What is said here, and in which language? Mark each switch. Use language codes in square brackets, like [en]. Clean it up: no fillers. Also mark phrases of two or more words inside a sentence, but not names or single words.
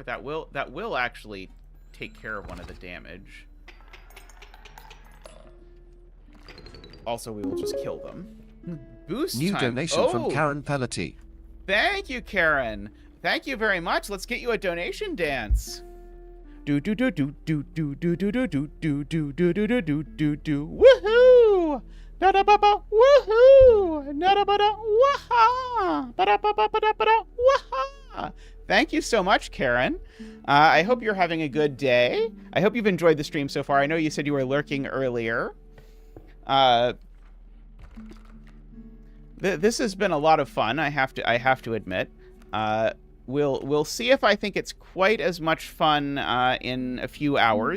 [en] That will actually take care of one of the damage. Also, we will just kill them. Boost New time. donation from Karen Pellety. Thank you, Karen. Thank you very much. Let's get you a donation dance. Do do do do do do do do do do do do do do do do do do. Woohoo! Da da ba ba. Woohoo! Da da ba da. Waha! Ba da ba ba ba da ba da. Waha! Thank you so much, Karen. I hope you're having a good day. I hope you've enjoyed the stream so far. I know you said you were lurking earlier. This has been a lot of fun. I have to admit. We'll see if I think it's quite as much fun in a few hours.